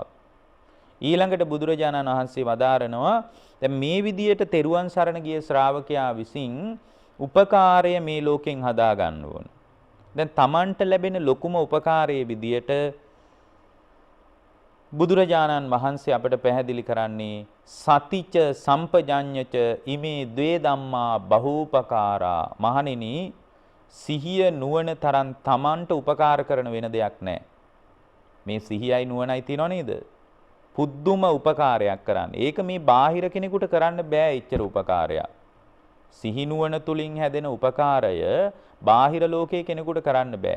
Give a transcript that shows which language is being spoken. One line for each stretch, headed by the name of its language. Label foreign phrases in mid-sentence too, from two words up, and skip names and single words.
Sinhala: ඊළඟට බුදුරජාණන් වහන්සේ වදාරනවා දැන් මේ විදියට තෙරුවන් සරණ ගිය ශ්‍රාවකයා විසින් උපකාරය මේ ලෝකෙන් හදා ගන්න ඕන. දැන් Tamanට ලැබෙන ලොකුම උපකාරයේ විදියට බුදුරජාණන් වහන්සේ අපට පැහැදිලි කරන්නේ
Pali: සතිච සම්පජඤ්ඤච ඉමේ ද්වේ ධම්මා බහූපකාරා.
Sinhala: මහණෙනි සිහිය නුවණ තරම් Tamanට උපකාර කරන වෙන දෙයක් නැහැ. මේ සිහියයි නුවණයි තියනව නේද? පුදුම උපකාරයක් කරන්නේ. ඒක මේ බාහිර කෙනෙකුට කරන්න බෑ ඉච්චර උපකාරයක්. සිහි නුවණ තුලින් හැදෙන උපකාරය බාහිර ලෝකයේ කෙනෙකුට කරන්න බෑ.